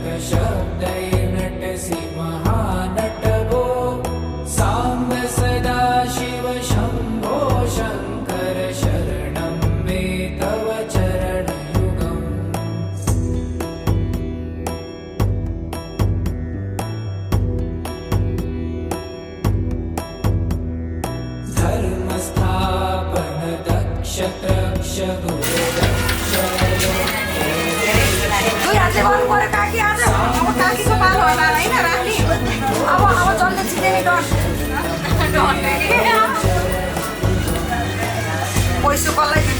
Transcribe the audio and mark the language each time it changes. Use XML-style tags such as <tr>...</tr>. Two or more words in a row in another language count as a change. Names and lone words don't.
<sa>शब्दैर्नटसि महानट भो साम्ब सदा शिव शम्भो शङ्कर शरणं मे तव चरणयुगम् धर्मस्थापन दक्ष त्रक्ष गुरुदक्ष</sa> <ne>दुई हातले गर्नु पर्यो काकी आज अब काकीको पालो होला होइन राख्ने अब जल्दी छिटै पैसो कसलाई दिन्छ</ne>